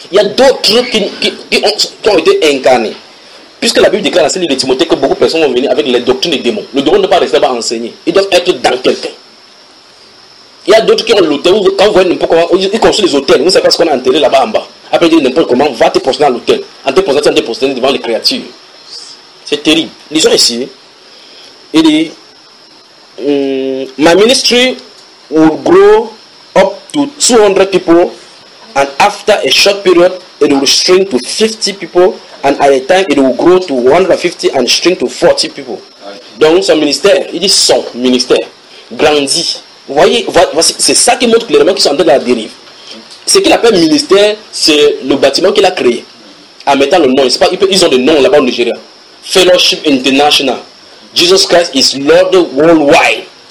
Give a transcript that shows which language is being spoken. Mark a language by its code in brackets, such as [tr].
[fr] Il y a d'autres qui ont été incarnés. Puisque la Bible déclare dans ce livre de Timothée que beaucoup de personnes vont venir avec les doctrines des démons. Le démon ne doit pas rester là-bas enseigné, il doit être dans quelqu'un. Il y a d'autres qui ont l'hôtel, quand vous voyez n'importe comment, ils construisent des hôtels, vous ne savez pas ce qu'on a enterré là-bas en bas. Après, ils disent n'importe comment, va te prosterner à l'hôtel. En te prosternant, tu vas te prosterner devant les créatures. C'est terrible. Lisons ici. Il dit, [en] my ministry will grow up to 200 people, and after a short period, it will shrink to 50 people, and at a time, it will grow to 150 and shrink to 40 people. [fr] Donc, son ministère, il dit son ministère, grandit. Vous voyez, c'est ça qui montre clairement qu'ils sont en train de la dérive. Ce qu'il appelle ministère, c'est le bâtiment qu'il a créé. En mettant le nom, ils ont des noms là-bas au Nigeria. [en] Fellowship International. Jesus Christ is Lord Worldwide.